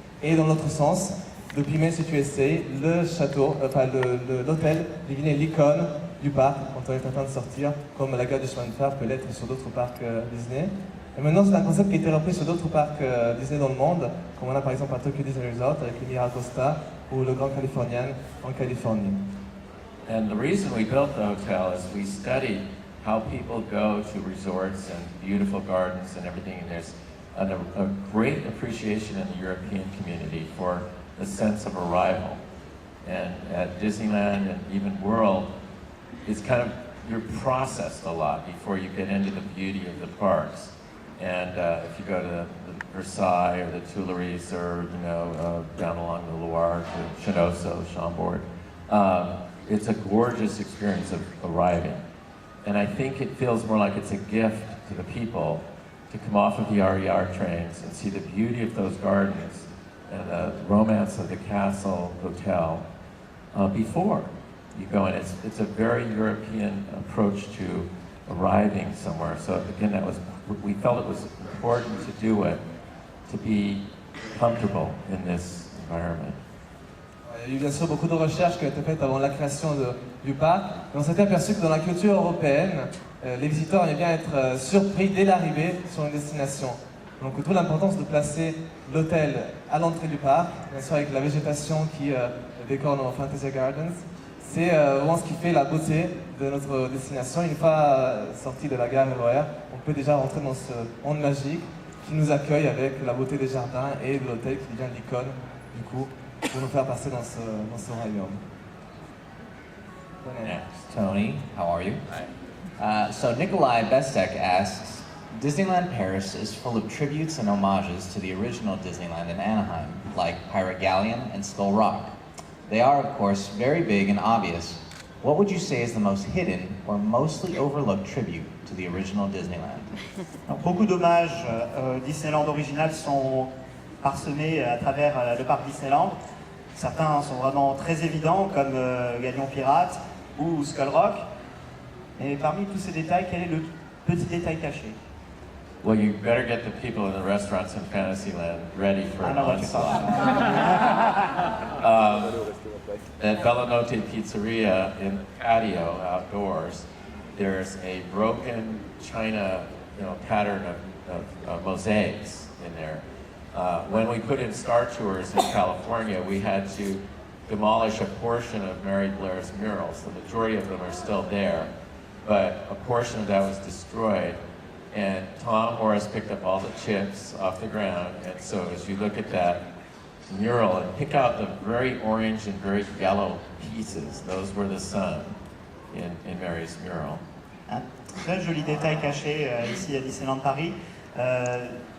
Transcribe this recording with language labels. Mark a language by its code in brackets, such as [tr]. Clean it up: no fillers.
[fr] Et dans l'autre sens, depuis Main Street USA, l'hôtel devenait l'icône du parc quand on est en train de sortir, comme la gare du chemin de fer peut l'être sur d'autres parcs Disney. Et maintenant, c'est un concept qui a été repris sur d'autres parcs Disney dans le monde, comme on a par exemple à Tokyo Disney Resort avec le Miracosta ou le Grand Californian en Californie. [en] And the reason we built the hotel is we studied how people go to resorts and beautiful gardens and everything, and there's a great appreciation in the European community for the sense of arrival. And at Disneyland and even World, it's kind of, you're processed a lot before you get into the beauty of the parks. And if you go to the Versailles or the Tuileries or, down along the Loire to Chinoso, Chambord, it's a gorgeous experience of arriving. And I think it feels more like it's a gift to the people to come off of the RER trains and see the beauty of those gardens and the romance of the castle hotel before you go in. It's a very European approach to arriving somewhere. So again, we felt it was important to do it, to be comfortable in this environment. [fr] Il y a eu bien sûr beaucoup de recherches qui ont été faites avant la création du parc. Et on s'était aperçu que dans la culture européenne, les visiteurs aimaient bien être surpris dès l'arrivée sur une destination. Donc toute l'importance de placer l'hôtel à l'entrée du parc, bien sûr avec la végétation qui décore nos Fantasy Gardens, c'est vraiment ce qui fait la beauté de notre destination. Une fois sorti de la gare RER, on peut déjà rentrer dans ce monde magique qui nous accueille avec la beauté des jardins et de l'hôtel qui devient l'icône du coup pour nous faire passer dans ce royaume. [en] Next, Tony, how are you? So Nikolai Bestek asks, Disneyland Paris is full of tributes and homages to the original Disneyland in Anaheim, like Pirate Galleon and Skull Rock. They are, of course, very big and obvious. What would you say is the most hidden or mostly overlooked tribute to the original Disneyland? [fr] Alors, beaucoup d'hommages Disneyland original sont parsemés à travers le parc Disneyland. Certains sont vraiment très évidents, comme Galion Pirate ou Skull Rock. Et parmi tous ces détails, quel est le petit détail caché? [en] Well, you better get the people in the restaurants in Fantasyland ready for an onslaught. At Bellanotte Pizzeria in patio outdoors, there's a broken china, pattern of mosaics in there. When we put in Star Tours in California, we had to demolish a portion of Mary Blair's murals. The majority of them are still there, but a portion of that was destroyed. And Tom Morris picked up all the chips off the ground, and so as you look at that mural and pick out the very orange and very yellow pieces, those were the sun in Mary's mural. [fr] Un très joli détail caché ici à Disneyland Paris.